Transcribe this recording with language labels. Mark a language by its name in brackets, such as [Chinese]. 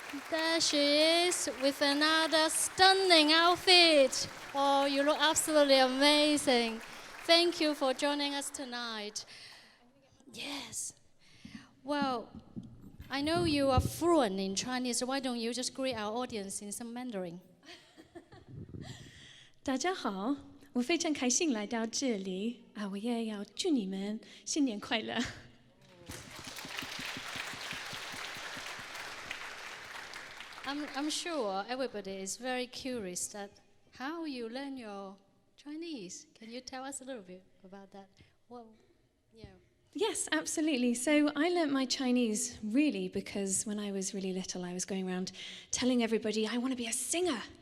[English] There she is with another stunning outfit. Oh, you look absolutely amazing. Thank you for joining us tonight. Yes. Well, I know you are fluent in Chinese, so why don't you just greet our audience in some Mandarin? [Chinese] 大家好，我非常开心来到这里啊！我也要祝你们新年快乐。 [English] I'm sure everybody is very curious that how you learn your Chinese. Can you tell us a little bit about that? Well, yeah. Yes, absolutely. So I learnt my Chinese really because when I was really little, I was going around telling everybody I want to be a singer.